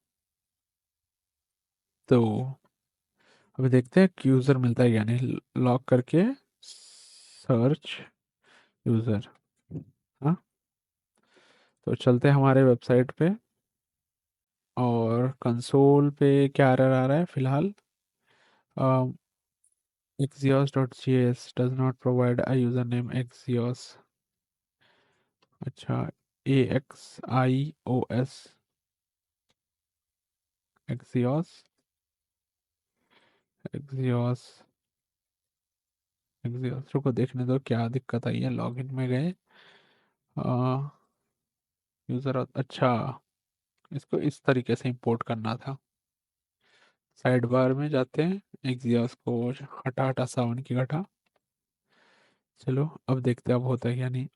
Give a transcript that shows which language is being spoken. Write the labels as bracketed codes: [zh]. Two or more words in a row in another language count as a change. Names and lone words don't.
[hi] तो अभी देखते हैं कि यूज़र मिलता है या नहीं, लॉग करके [en] search user. [hi] हाँ, तो चलते हैं हमारे वेबसाइट पे, और कंसोल पे क्या एरर आ रहा है फिलहाल, [en] axios.js does not provide a username axios। [hi] अच्छा, AXIOS axios axios axios, रुको देखने दो क्या दिक्कत आई है। लॉगिन में गए, यूज़र, अच्छा, इसको इस तरीके से इंपोर्ट करना था। [en] side bar [hi] में जाते हैं, एग्जियोस को हटा हटा सावन की घटा। चलो अब देखते हैं अब होता है या नहीं।